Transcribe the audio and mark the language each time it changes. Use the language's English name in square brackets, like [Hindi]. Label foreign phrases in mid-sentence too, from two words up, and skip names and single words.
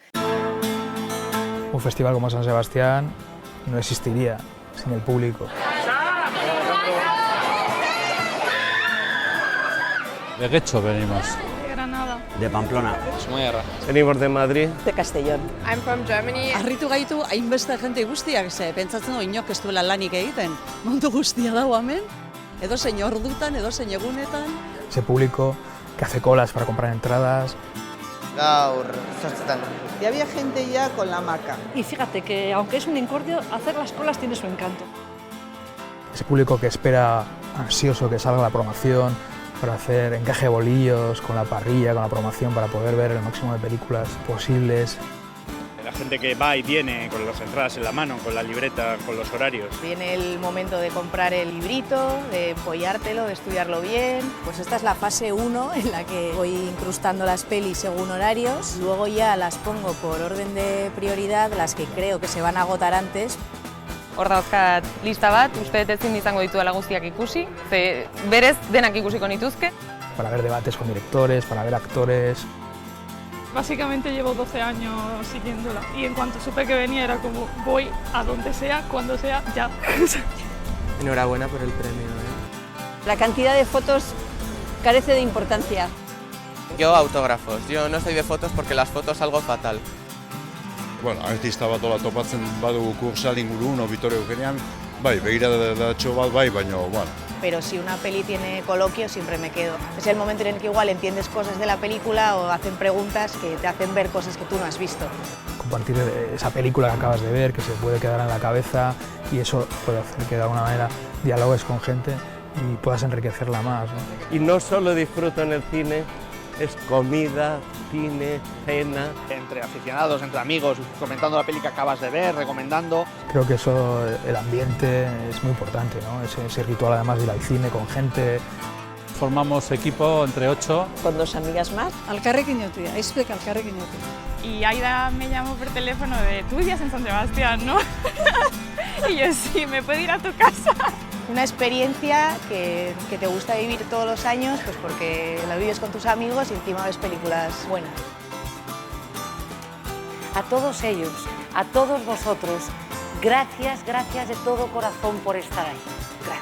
[Spanish] Un festival como San Sebastián no existiría sin el público. ¿De Guecho venimos? De Granada. De Pamplona. [Basque] Zumayarra. [Spanish] Venimos de Madrid. De Castellón. [English] I'm from Germany. [Basque] Harritu gaitu hainbeste jente guztiak, ze pentsatzen du inok ez duela lanik egiten. Mundu guztia dago hemen, edozein ordutan, edozein egunetan. [Spanish] Ese público que hace colas para comprar entradas. [Basque] Gaur, zortzetan. [Spanish] Y había gente ya con la hamaca. Y fíjate que aunque es un incordio, hacer las colas tiene su encanto. Ese público que espera ansioso que salga la promoción para hacer encaje de bolillos con la parrilla, con la promoción, para poder ver el máximo de películas posibles. La gente que va y viene con las entradas en la mano, con la libreta, con los horarios. Viene el momento de comprar el librito, de empollártelo, de estudiarlo bien. Pues esta es la fase 1 en la que voy incrustando las pelis según horarios. Luego ya las pongo por orden de prioridad, las que creo que se van a agotar antes. [Basque] Hor dauzkat lista bat, uste dut ezin izango ditudala guztiak ikusi, ze berez denak ikusiko nituzke. [Spanish] Para ver debates con directores, para ver actores. Básicamente llevo 12 años siguiéndola y en cuanto supe que venía era como voy a donde sea, cuando sea, ya. Enhorabuena por el premio. La cantidad de fotos carece de importancia. Yo autógrafos. Yo no soy de fotos porque las fotos algo fatal. [Basque] Bueno, artista bat hola topatzen badugu Kursal ingurun, Victoria Eugenian, bai, begiradatxo bat bai, baina, bueno. [Spanish] Pero si una peli tiene coloquio, siempre me quedo. Es el momento en el que igual entiendes cosas de la película o hacen preguntas que te hacen ver cosas que tú no has visto. Compartir esa película que acabas de ver, que se puede quedar en la cabeza, y eso puede hacer que de alguna manera dialogues con gente y puedas enriquecerla más, ¿no? Y no solo disfruto en el cine, es comida, cine, cena. Entre aficionados, entre amigos, comentando la peli que acabas de ver, recomendando. Creo que eso, el ambiente es muy importante, ¿no? Ese ritual además de ir al cine con gente. Formamos equipo entre 8. Con 2 amigas más. [Basque] Alkarrekin joatea, aizpek alkarrekin joatea. [Spanish] Y Aida me llamó por teléfono de, tú vivías en San Sebastián, ¿no? Y yo, sí, ¿me puedo ir a tu casa? Una experiencia que te gusta vivir todos los años, pues porque la vives con tus amigos y encima ves películas buenas. A todos ellos, a todos vosotros, gracias, gracias de todo corazón por estar ahí.